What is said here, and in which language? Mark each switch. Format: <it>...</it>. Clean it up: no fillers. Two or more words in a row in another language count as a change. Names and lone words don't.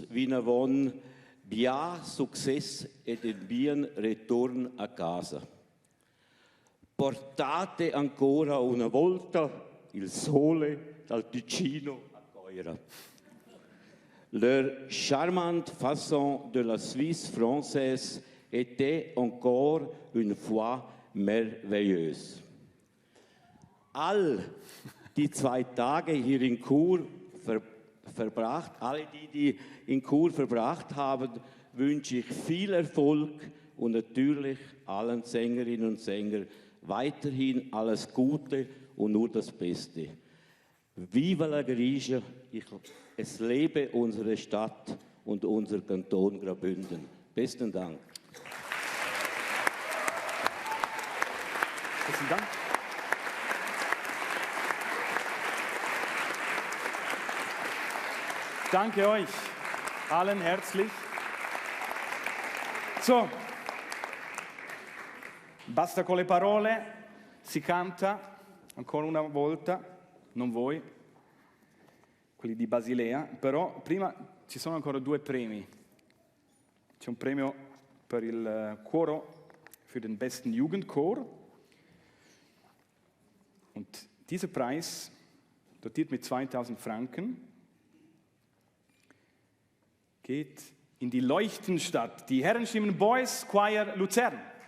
<rm>vinavon, bia success ed in bien return a casa.</rm> <it>Portate ancora una volta il sole dal Ticino a Coira.</it> <fr>Leur charmante façon de la Suisse française était encore une fois merveilleuse.</fr> <de>All die 2 Tage hier in Chur verbracht, alle die in Chur verbracht haben, wünsche ich viel Erfolg und natürlich allen Sängerinnen und Sängern weiterhin alles Gute und nur das Beste.</de> <it>Viva la Grigia,</it> <de>es lebe unsere Stadt und unser Kanton Graubünden. Besten Dank. Besten Dank. Danke euch allen herzlich. So,</de> <it>basta con le parole, si canta ancora una volta, non voi, quelli di Basilea, però prima ci sono ancora 2 premi. C'è un premio per il Choro</it> <de>für den besten Jugendchor und dieser Preis, dotiert mit 2000 Franken, geht in die Leuchtenstadt, die Herrenstimmen Boys Choir Luzern.</de>